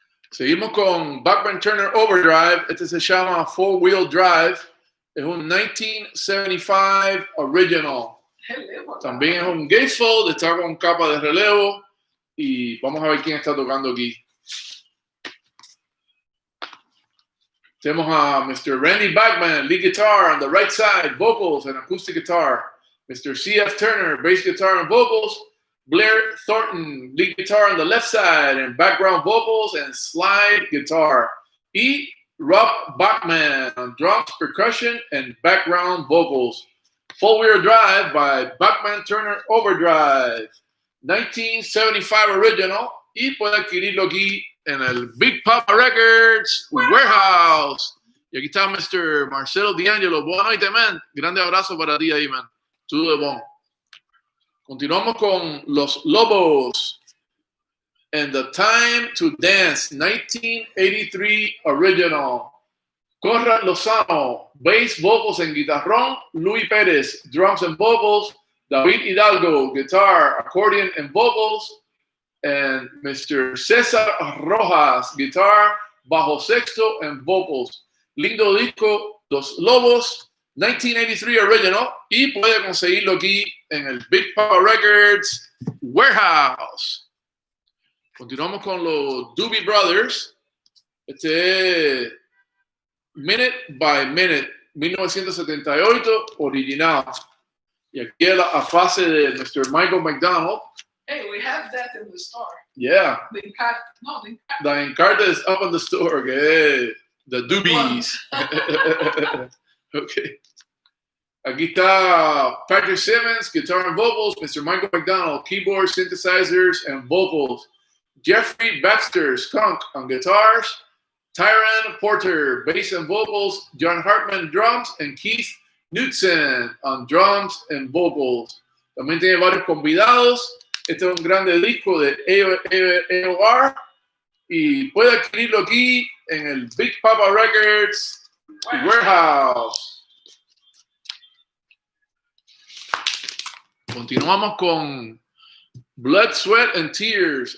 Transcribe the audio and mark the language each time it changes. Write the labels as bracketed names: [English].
[Spanish] Seguimos con Bachman Turner Overdrive. Este se llama Four Wheel Drive. Es un 1975 original. También es un gatefold. Está con capa de relevo. Y vamos a ver quién está tocando aquí. Tenemos a Mr. [English] Randy Bachman, lead guitar on the right side, vocals and acoustic guitar. Mr. C.F. Turner, bass guitar and vocals. Blair Thornton, lead guitar on the left side and background vocals and slide guitar. Y Rob Bachman on drums, percussion, and background vocals. Four-wheel drive by Bachman Turner Overdrive. 1975 original. [Spanish] Y puede adquirirlo aquí en el Big Papa Records Warehouse. Y aquí está Mr. Marcelo D'Angelo. Buenas noches, man. Grande abrazo para ti ahí, man. Todo de bon. Continuamos con Los Lobos and The Time to Dance, 1983 original. [English] Conrad Lozano, bass, vocals, and guitarrón. Luis Pérez, drums and vocals. David Hidalgo, guitar, accordion, and vocals. And Mr. Cesar Rojas, guitar, bajo sexto, and vocals. [Spanish] Lindo disco, Los Lobos, 1983 original. Y puede conseguirlo aquí en el Big Papa Records Warehouse. Continuamos con los Doobie Brothers. Este es Minute by Minute, 1978, original. Y aquí la fase de Mr. Michael McDonald. [English] Hey, we have that in the store. Yeah. The Encarta. The Encarta is up in the store. Okay. The Doobies. Okay. [Spanish] Aquí está [English] Patrick Simmons, guitar and vocals. Mr. Michael McDonald, keyboard, synthesizers, and vocals. Jeffrey Baxter, skunk on guitars. Tyron Porter, bass and vocals. John Hartman, drums. And Keith Knudsen on drums and vocals. [Spanish] También tiene varios convidados. Este es un grande disco de AOR. Y puede adquirirlo aquí en el Big Papa Records Warehouse. Continuamos con Blood, Sweat and Tears.